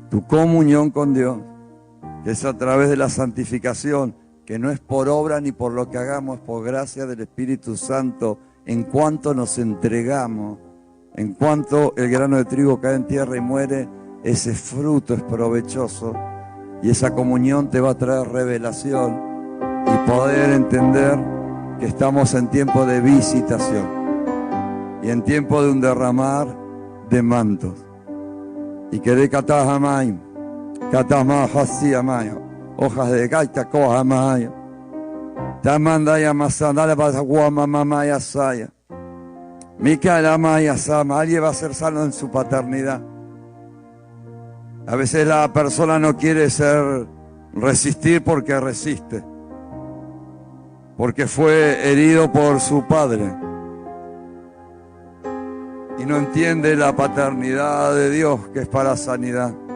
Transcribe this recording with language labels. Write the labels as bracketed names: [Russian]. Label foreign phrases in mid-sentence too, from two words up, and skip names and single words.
[Spanish] Tu comunión con Dios que es a través de la santificación, que no es por obra ni por lo que hagamos, es por gracia del Espíritu Santo, en cuanto nos entregamos, en cuanto el grano de trigo cae en tierra y muere, ese fruto es provechoso y esa comunión te va a traer revelación y poder entender que estamos en tiempo de visitación y en tiempo de un derramar de mantos. Y que de catajamay, catamajasiamay, hojas de gaita cojamay, tamandaya masandala guamamamaya saya. Mikaelamaya sama, alguien va a ser sano en su paternidad. A veces la persona no quiere resistir porque resiste, porque fue herido por su padre y no entiende la paternidad de Dios, que es para sanidad.